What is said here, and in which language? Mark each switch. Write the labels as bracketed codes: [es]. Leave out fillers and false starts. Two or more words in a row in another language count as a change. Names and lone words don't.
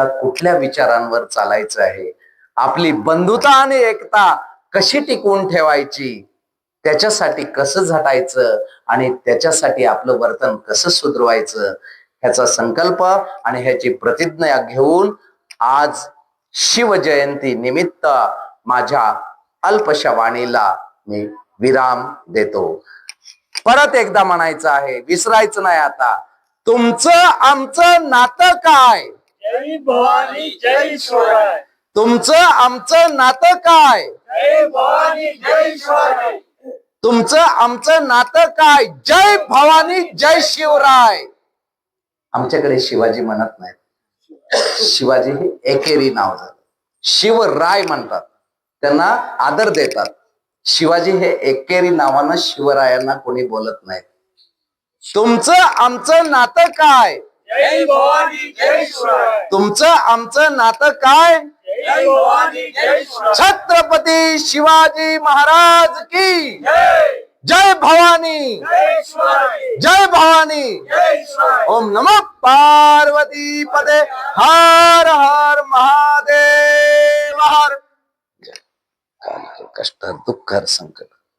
[mr] कुठल्या विचारांवर चालायचं आहे, आपली बंधुता आणि एकता कशी टिकवून ठेवायची, त्याच्यासाठी कसं झटायचं आणि त्याच्यासाठी आपलं वर्तन कसं सुधरवायचं, ह्याचा संकल्प आणि ह्याची प्रतिज्ञा घेऊन आज शिवजयंती निमित्त माझ्या अल्पशा वाणीला मी विराम देतो. परत एकदा म्हणायचं आहे, विसरायचं नाही आता, तुमचं आमचं नातं काय? जय भवानी जय शिवराय. तुमचं आमचं नातं काय? जय भवानी जय शिवराय. तुमचं आमचं नातं काय? जय भवानी जय शिवराय. आमच्याकडे शिवाजी म्हणत नाहीत, शिवाजी हे एकेरी नाव झालं. शिवराय म्हणतात, त्यांना आदर देतात. शिवाजी हे एकेरी नावानं शिवरायांना कोणी बोलत नाही. तुमचं आमचं नातं काय? जय भवानी जय शिवराय. तुमचं आमचं नातं काय? जय भवानी जय शिवराय. छत्रपती शिवाजी महाराज की जय. जय भवानी जय शिवराय जय भवानी जय शिवराय [sa] ओम नमः पार्वती पदे हर हर महादेव हर. काल कष्ट दुःख संकट